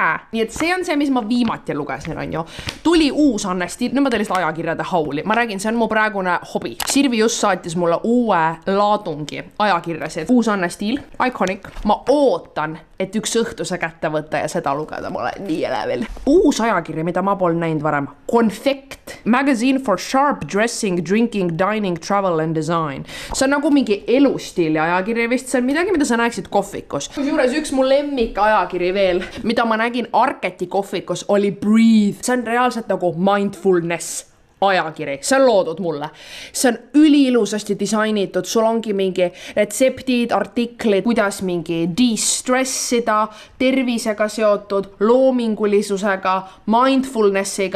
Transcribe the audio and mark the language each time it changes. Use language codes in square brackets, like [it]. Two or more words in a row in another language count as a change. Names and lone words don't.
[et] Nii et see on see, mis ma viimati lugesin, on ju. Tuli uus Anne Stiil, nüüd ma tein lihtsalt ajakirjade hauli. Ma räägin, see on mu praegune hobi. Sirvi just saatis mulle uue laadungi ajakirjasid. Uus Anne Stiil, iconic. Ma ootan, et üks õhtuse kätte võtta ja seda lugeda, ma olen nii elevil. Uus ajakirja, mida ma pole näinud varem. Confect. [en] Magazine for sharp dressing, drinking, dining, travel and design. [et] See on nagu mingi elustiili ajakirja vist. See on midagi, mida sa näeksid kohvikus. Kusjuures üks mu lemmik ajakiri veel, mida ma nägin Arketi kohvikus, oli Breathe. See on reaalselt nagu mindfulness ajakiri, see on loodud mulle. See on üliilusasti disainitud, sul ongi mingi retseptid, artiklid, kuidas mingi de-stressida, tervisega seotud, loomingulisusega, mindfulnessiga.